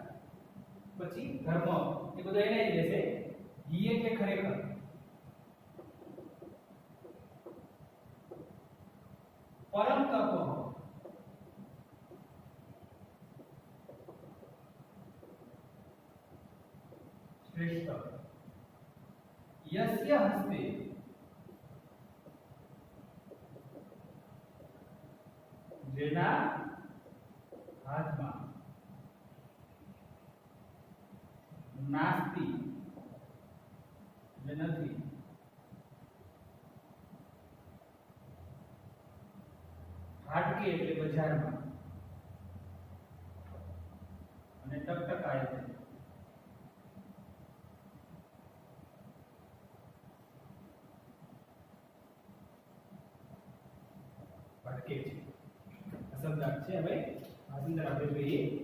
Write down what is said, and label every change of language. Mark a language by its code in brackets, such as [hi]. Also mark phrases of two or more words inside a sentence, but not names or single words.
[gu] પછી ધર્મ એ બધું એને જ લેશે. હિ એટલે ખરેખર, [sa] પરમ તપ, श्रेष्ठ यस्य हस्ते [gu] જેના હાથમાં नास्ति એટલે નથી હાટકે એટલે બજારમાં અને ટકટકાય છે ભટકે છે શબ્દાર્થ છે હવે આ અંદર આપણે જોઈએ